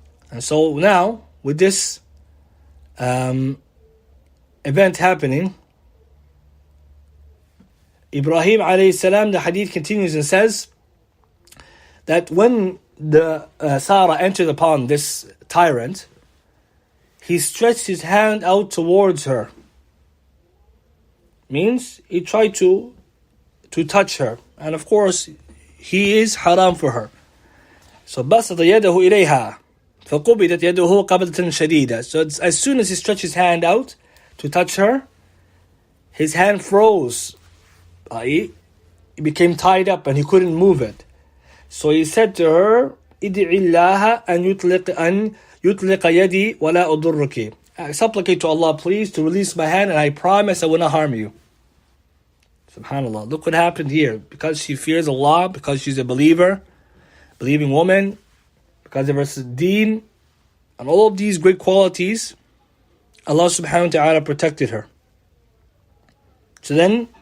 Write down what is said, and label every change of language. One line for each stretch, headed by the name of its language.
English: And so now, with this event happening, Ibrahim alayhi salam, the hadith continues and says that when the Sarah entered upon this tyrant, he stretched his hand out towards her. Means he tried to touch her, and of course he is haram for her.
Arabic: So بسط يده إليها فقبضت يده قبضة شديدة.
English: So as soon as he stretched his hand out to touch her, his hand froze. It became tied up and he couldn't move it. So he said to her,
Arabic: ادعي الله أن يطلق يدي ولا أضرك.
English: I supplicate to Allah, please, to release my hand, and I promise I will not harm you. Subhanallah. Look what happened here. Because she fears Allah, because she's a believer, believing woman, because of her deen, and all of these great qualities, Allah subhanahu wa ta'ala protected her. So then,